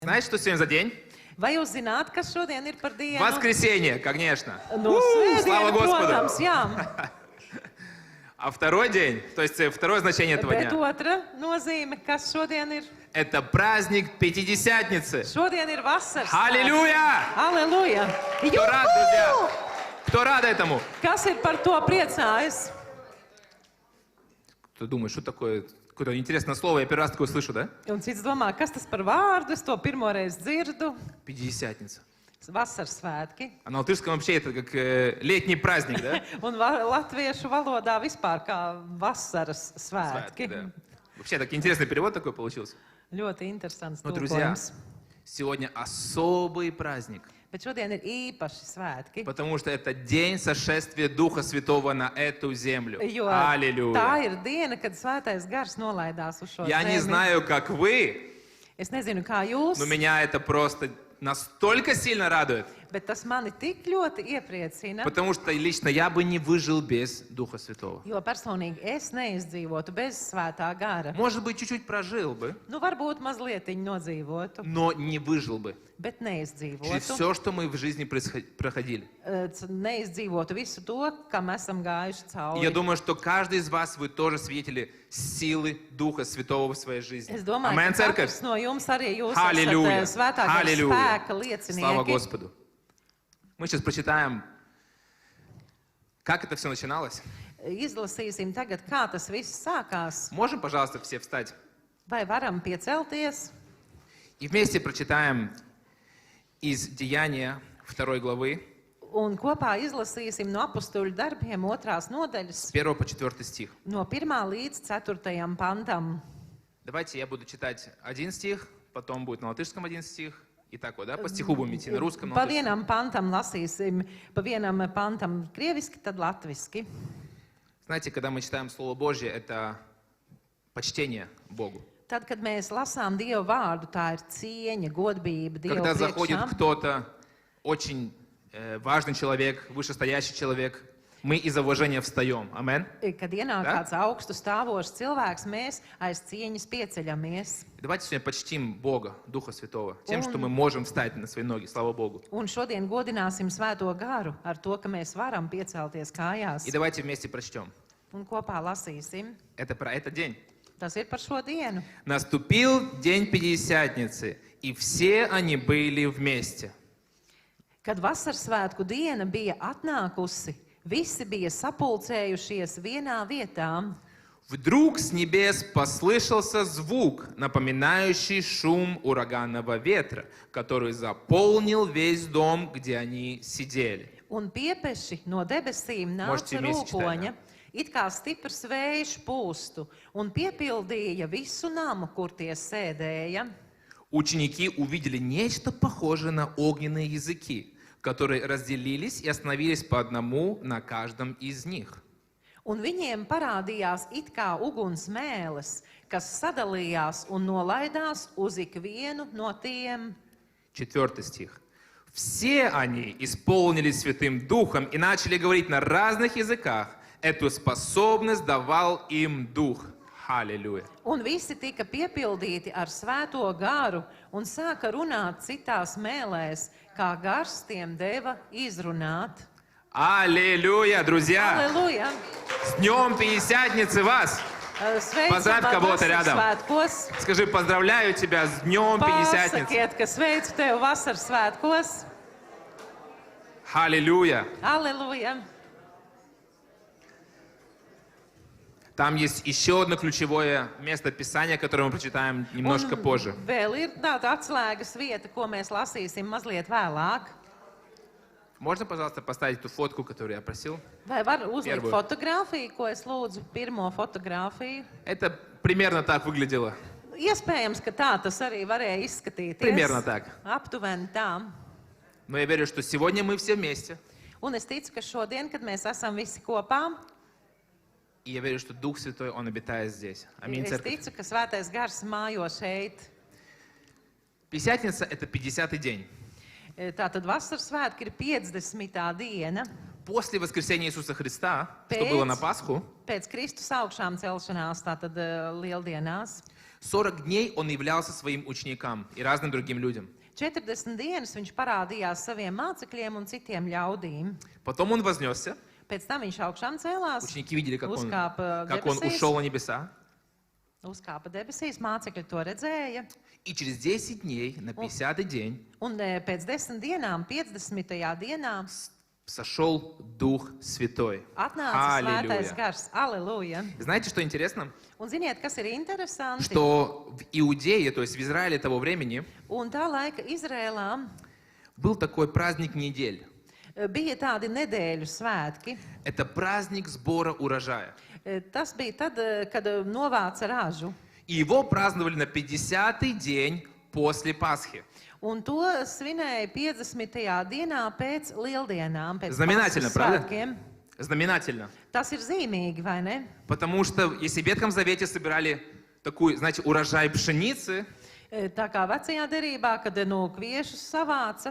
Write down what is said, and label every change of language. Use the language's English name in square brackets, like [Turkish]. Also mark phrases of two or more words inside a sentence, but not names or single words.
[Russian] Знаете, что сегодня за день? [Latvian] Vai jūs zināt, kas šodien ir par dienu? [Russian] Воскресенье, конечно. [Latvian] Nu, [Russian] Слава [Latvian] svētdiena, [Russian] Господу! [Latvian] protams, jā. [Russian] А второй день, то есть второе значение этого [Latvian] Bet [Russian] дня, [Latvian] otra nozīme, kas šodien ir? [Russian] это праздник Пятидесятницы. [Latvian] Šodien ir vasaras. [Russian] Аллилуйя! [Latvian] Halleluja! [Russian] Кто рад, друзья? Кто рад этому? [Latvian] Kas ir par to priecājas? [Russian] Кто думает, что такое? Какое-то интересное слово, я первый раз такое слышу, да? [Latvian] Un cits domā, kas tas par vārdu? Es to pirmoreiz dzirdu. [Russian] Пятидесятница. [Latvian] Vasaras svētki. [Russian] А на латышском вообще это как летний праздник, да? [Latvian] Un latviešu valodā vispār kā vasaras svētki. [Russian] Да. Вообще так интересный перевод такой получился. [Latvian] Ļoti interesants [Russian] Но, друзья, [Latvian] tulkojums. [Russian] сегодня особый праздник. [Latvian] Bet šodien ir īpaši svētki. [Russian] Потому что это день сошествия Духа Святого на эту землю. [Latvian] Jo tā [Russian] Аллилуйя! [Latvian] ir diena, kad svētais gars nolaidās uz šo [Russian] Я не [Latvian] zemi. [Russian] знаю, как вы, [Latvian] Es nezinu, kā jūs, [Russian] но меня это просто настолько сильно радует. [Latvian] bet tas mani tik ļoti iepriecina, [Russian] Потому что лично я бы не выжил без Духа Святого. [Latvian] jo personīgi es neizdzīvotu bez svētā gara. [Russian] Может быть, чуть-чуть прожил бы, [Latvian] Nu, varbūt mazlietiņu nodzīvotu, [Russian] но не выжил бы. [Latvian] bet [Russian] Через [Latvian] neizdzīvotu. [Russian] все, что мы в жизни проходили. [Latvian] Neizdzīvotu visu to, kam esam gājuši cauri. [Russian] Я думаю, что каждый из вас, вы тоже свидетели силы Духа Святого в своей жизни. [Latvian] Es domāju, Amen, ka [Russian] церковь? [Latvian] katrs no jums arī jūs [Russian] Аллилуйя! [Latvian] esat svētā gara [Russian] Аллилуйя! [Latvian] spēka [Russian] Слава [Latvian] liecinieki. [Russian] Господу! Мы сейчас прочитаем, как это все начиналось. [Latvian] Izlasīsim tagad, kā tas viss sākās. [Russian] Можем, пожалуйста, все встать? [Latvian] Vai varam piecelties? [Russian] И вместе прочитаем из Деяния 2 главы, [Latvian] Un kopā izlasīsim no Apostuļu darbiem 2. nodaļas, [Russian] с 1 по 4 стих. [Latvian] no 1. līdz 4. pantam. [Russian] Давайте я буду читать один стих, потом будет на латышском один стих. И так вот, да? По стиху будем идти на русском, на [Latvian] Pa [Russian] латышском. [Latvian] vienam pantam lasīsim, pa vienam pantam krieviski, tad latviski. [Russian] Знаете, когда мы читаем Слово Божье, это почтение Богу. [Latvian] Tad, kad mēs lasām Dievu vārdu, tā ir cieņa, godbība Dievu [Russian] Когда заходит [Latvian] priekšā. [Russian] кто-то, очень важный человек, вышестоящий человек, мы из-за уважения встаем. Амен. [Latvian] Kad ienāk [Russian] Да? [Latvian] kāds augstu stāvošs cilvēks, mēs aiz cieņas pieceļamies. [Russian] Давайте сегодня почтим Бога, Духа Святого, тем, что мы можем встать на свои ноги. Слава Богу. [Latvian] Un šodien godināsim Svēto garu ar to, ka mēs varam piecelties kājās. [Russian] И давайте вместе прочтем. [Latvian] Un kopā lasīsim. [Russian] Это про этот день. [Latvian] Tas ir par šo dienu. [Russian] Наступил день Пятидесятницы, и все они были вместе. [Latvian] Kad vasaras svētku diena bija atnākusi, visi bija sapulcējušies vienā vietā. [Russian] Вдруг с небес послышался звук, напоминающий шум ураганного ветра, который заполнил весь дом, где они сидели. [Latvian] Un piepeši no debesīm [Russian] Можете [Latvian] nāca [Russian] вместе читать, [Latvian] rūkoņa, it kā stiprs vējš pūstu, un piepildīja visu namu, kur tie sēdēja. [Russian] Ученики увидели нечто похожее на огненные языки, которые разделились и остановились по одному на каждом из них. [Latvian] Un viņiem parādījās it kā uguns mēles, kas sadalījās un nolaidās uz ikvienu no tiem. [Russian] 4 стих. Все они исполнились Святым Духом и начали говорить на разных языках. Эту способность давал им Дух. Аллилуйя. [Latvian] Un visi tika piepildīti ar svēto garu un sāka runāt citās mēlēs, kā gars tiem deva izrunāt. [Russian] Аллилуйя, друзья! [Latvian] Halleluja! [Russian] С Днем Пятидесятницы вас! Поздравь [Latvian] Sveicam [Russian] кого-то рядом. [Latvian] svētkos! [Russian] Скажи, поздравляю тебя с Днем Пятидесятницы! [Latvian] Pasakiet, ka sveicu tevi vasaras svētkos! [Russian] Аллилуйя! [Latvian] Halleluja! [Russian] Там есть еще одно ключевое место Писания, которое мы прочитаем немножко позже. [Latvian] Vēl ir tāda atslēgas vieta, ko mēs lasīsim mazliet vēlāk. [Russian] Можно, пожалуйста, поставить ту фотку, которую я просил? [Latvian] Vai var uzlikt [Russian] Первую. [Latvian] fotogrāfiju, ko es lūdzu, pirmo fotogrāfiju? [Russian] Это примерно так выглядело. [Latvian] Iespējams, ka tā tas arī varēja izskatīties. [Russian] Примерно так. [Latvian] Aptuveni tā. [Russian] Но я верю, что сегодня мы все вместе. [Latvian] Un es ticu, ka šodien, kad mēs esam visi kopā, [Russian] И я верю, что Дух Святой, Он обитает здесь. Аминь, [Latvian] es [Russian] церковь. [Latvian] ticu, ka svētais gars mājo šeit. [Russian] Пятидесятница – это 50-й день. [Latvian] Tātad vasaras svētki ir 50. diena. [Russian] После воскресения Иисуса Христа, что Петь. было на Пасху, [Latvian] Pēc Kristus augšām celšanās, tātad lieldienās. [Russian] 40 дней он являлся своим ученикам и разным другим людям. [Latvian] 40 dienas viņš parādījās saviem mācekļiem un citiem ļaudīm. [Russian] Потом он вознесся. [Latvian] Pēc tam viņš augšām cēlās, [Russian] Ученики видели, как он [Latvian] debesīs, [Russian] ушел на небеса. [Latvian] uzkāpa debesīs, mācekļi to redzēja. [Russian] И через 10 дней, на 50-й день, [Latvian] Un pēc 10 dienām, 50. dienā, [Russian] сошел Дух Святой. [Latvian] atnāca Svētais [Russian] Аллилуйя. [Latvian] Gars. Aleluja! [Russian] Знаете, что интересно? [Latvian] Un ziniet, kas ir interesanti? [Russian] Что в Иудее, то есть в Израиле того времени, [Latvian] Un tā laika Izrēlā [Russian] был такой праздник недель. [Latvian] bija tādi nedēļu svētki. [Russian] Это праздник сбора урожая. [Latvian] Tas bija tad, kad novāca ražu. [Russian] И его праздновали на 50-й день после Пасхи. [Latvian] Un to svinēja 50. dienā pēc lieldienām, pēc [Russian] Знаменательно, [Latvian] Paskas [Russian] правда? [Latvian] svētkiem. [Russian] Знаменательно. [Latvian] Tas ir zīmīgi, vai ne? [Russian] Потому что если в Ветхом Завете собирали такой, знаете, урожай пшеницы, [Latvian] Tā kā vecajā derībā, kad no kviešus savāca,